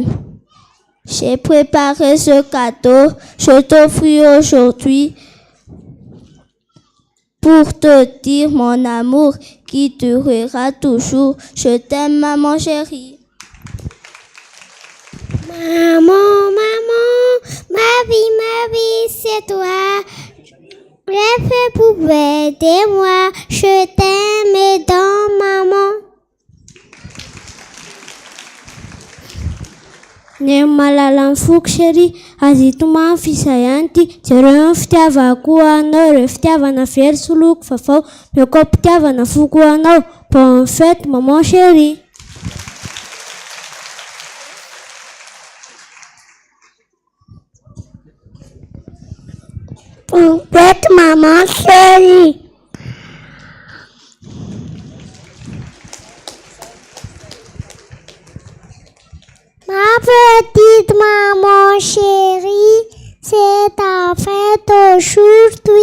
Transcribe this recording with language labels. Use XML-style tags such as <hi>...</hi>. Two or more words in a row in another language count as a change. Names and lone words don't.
<fr>J'ai préparé ce cadeau, je t'offris aujourd'hui pour te dire mon amour qui durera toujours. Je t'aime maman chérie. Maman, ma vie, c'est toi. J'ai fait pour aider moi. Je t'aime dans maman.</fr> <mg>Ny mahalala ny foko chérie, azy tomany fisayanty, jereo ny fitiavako anao, ireo fitiavana very soloko vaovao, meo koa mpitiavana foko anao.</mg> <fr>Bonne fête maman chérie. Bonne fête maman chérie. Ma petite maman chérie, c'est ta fête aujourd'hui.</fr>